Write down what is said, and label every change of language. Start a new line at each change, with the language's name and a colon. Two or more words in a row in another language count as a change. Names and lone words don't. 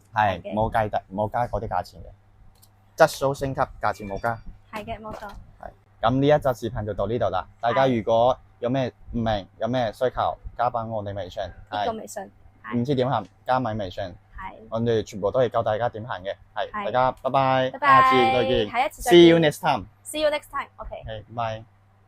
Cantonese: 係冇加嗰啲價錢嘅，質素升級，價錢冇加。係嘅，冇錯。係。咁呢一集視頻就到呢度啦。大家如果有咩唔明、有咩需求，加翻我哋微信。呢個微信。唔知點行，加埋微信。我哋全部都係教大家點行嘅，係大家拜拜，下次再見，下一次再見
English: See you next time. See you next time. OK.
Cantonese: 拜拜。